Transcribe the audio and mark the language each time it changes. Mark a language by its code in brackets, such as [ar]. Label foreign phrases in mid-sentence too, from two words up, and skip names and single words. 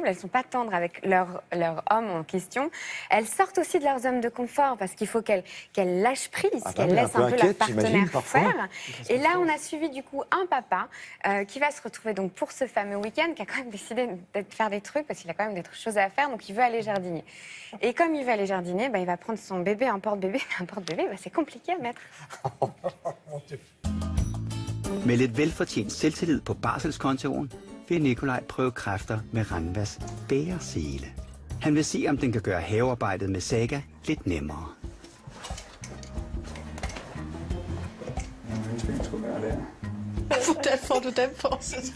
[fr] Elles ne sont pas tendres avec leur homme en question. Elles sortent aussi de leurs zones de confort, parce qu'il faut qu'elles lâchent prise, qu'elles laissent un peu leur partenaire faire. Et là, on a suivi du coup un papa qui va se retrouver donc pour ce fameux week-end, qui a quand même décidé de faire des trucs parce qu'il a quand même des choses à faire, donc il veut aller jardiner. Et comme il veut aller jardiner, il va prendre son bébé, un porte-bébé. Mais un porte-bébé, c'est compliqué à mettre. [da] Med lidt velfortjent selvtillid på barselskontoen vil Nikolaj prøve kræfter med Ranvas bæresele. Han vil se, om den kan gøre havearbejdet med Saga lidt nemmere. Hvordan får du den på, søsker?